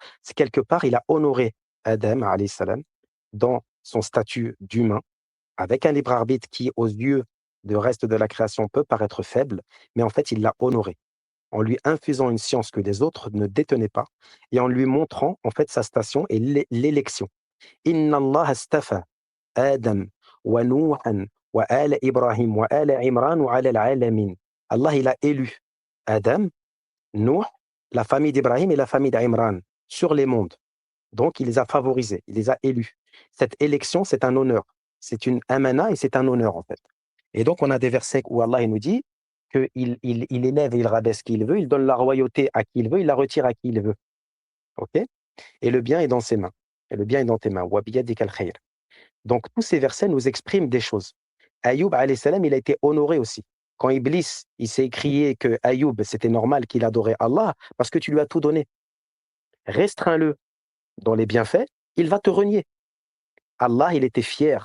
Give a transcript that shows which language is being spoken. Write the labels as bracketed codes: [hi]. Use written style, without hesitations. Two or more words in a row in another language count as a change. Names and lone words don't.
[fr] C'est quelque part, il a honoré Adam, [ar] عليه السلام, [fr] dans son statut d'humain, avec un libre arbitre qui, aux yeux du reste de la création, peut paraître faible, mais en fait, il l'a honoré en lui infusant une science que les autres ne détenaient pas et en lui montrant en fait sa station et l'élection. [ar] إن الله اصطفى آدم ونوحا وآل إبراهيم وآل عمران وعلى العالمين. [fr] Allah, il a élu Adam, Nuh, la famille d'Ibrahim et la famille d'Imran sur les mondes. Donc, il les a favorisés, il les a élus. Cette élection, c'est un honneur. C'est une amana et c'est un honneur, en fait. Et donc, on a des versets où Allah il nous dit qu'il élève et il rabaisse qui il veut, il donne la royauté à qui il veut, il la retire à qui il veut. OK? Et le bien est dans ses mains. Et le bien est dans tes mains. [ar] وبيدك الخير. [fr] Donc, tous ces versets nous expriment des choses. Ayoub, [ar] عليه السلام, [fr] il a été honoré aussi. Quand Iblis, il s'est écrié que Ayoub, c'était normal qu'il adorait Allah parce que tu lui as tout donné. Restreins-le dans les bienfaits, il va te renier. Allah, il était fier.